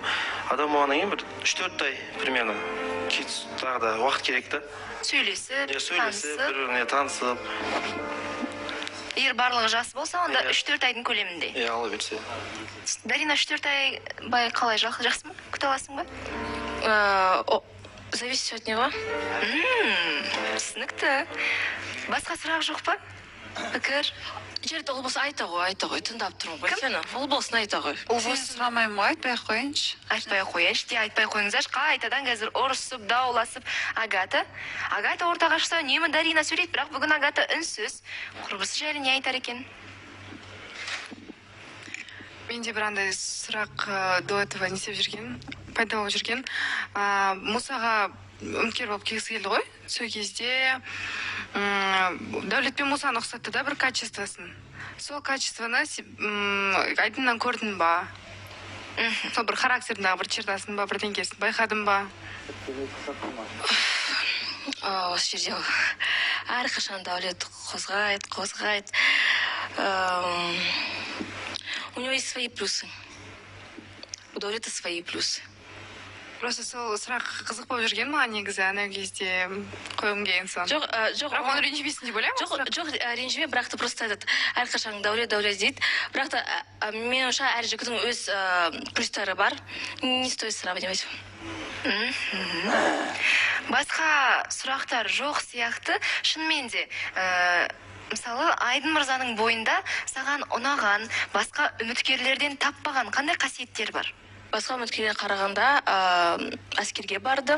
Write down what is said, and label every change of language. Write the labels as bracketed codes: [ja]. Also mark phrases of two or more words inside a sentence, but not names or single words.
[kk] Адам болғаннан кейін бір 3-4 ай примерно тағы да уақыт керек та. Сөйлесіп, бір-біріне танысып. Егер барлығы жас болса, онда 3-4 айдың көлемінде. Ала берсе. Дарина, 3-4 ай бай қалай, жақсы ма? Күте аласың ба? [ru] Зависит от него. [kk] Түсінікті. Басқа сұрақ жоқ па? Пікір? Жерді ол болса айта ғой, тыңдап тұрмын ғой. Сені, ол болсын айта ғой. Сен сұрамаймын ғой, айтпай қойыншы. Айтпай қойыңыздар, қайтадан қазір ұрысып, дауласып. Агата ортаға шықса, үнемі Дарина сөйлейді, бірақ бүгін Агата үнсіз. Құрбысы жайлы не айтар екен? Менде бір андай сұрақ [ru] до этого [kk] пайда болып жүрген. Мусаға үміткер болып келгісі келді ғой. Сол кезде Дәулет пен Мусаны ұқсатты да бір качествосын. Сол качествоны Айдыннан көрдің ба? Сол бір характеріндағы бір чертасын ба, бірдеңкесін байқадың ба? Осы жерде әрқашан Дәулет қозғайды. [ru] У него есть свои плюсы. У Дәулета свои плюсы. [kk] Просто сол сұрақ қызық болып жүрген маған негізі, ана кезде қойым келген сон. Жоқ, бірақ оны ренжімейсің деп ойлаймын. Жоқ, ренжіме, бірақ та просто әрқашан Дәулет дейді. Бірақ та мен ойымша әр жігіттің өз плюстары бар. [ru] Не стоит сравнивать. [kk] Басқа сұрақтар жоқ сияқты. Шынымен де, мысалы, Айдын мырзаның бойында саған ұнаған, басқа үміткерлерден таппаған қандай қасиеттер бар? Басқа үміткерге қарағанда әскерге бардым.